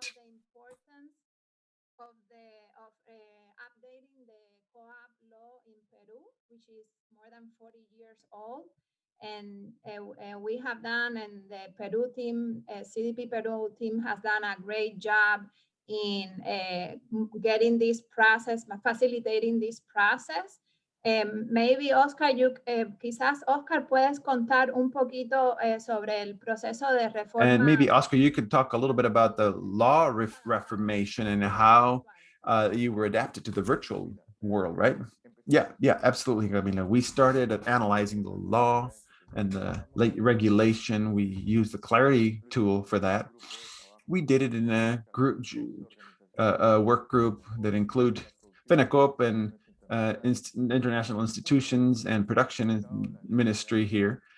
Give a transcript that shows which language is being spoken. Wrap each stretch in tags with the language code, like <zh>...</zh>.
<en>The importance of updating the co-op law in Peru, which is more than 40 years old. And we have done, and the Peru team, CDP Peru team has done a great job in getting this process, facilitating this process. Maybe Oscar,</en> <es>quizás Oscar puedes contar un poquito sobre el proceso de reforma.</es> <en>And maybe Oscar, you could talk a little bit about the law reformation and how you were adapted to the virtual world, right? Yeah, absolutely. I mean, we started at analyzing the law and the regulation. We used the Clarity tool for that. We did it in a group, a work group that include FENACOP and international institutions and production ministry here.</en>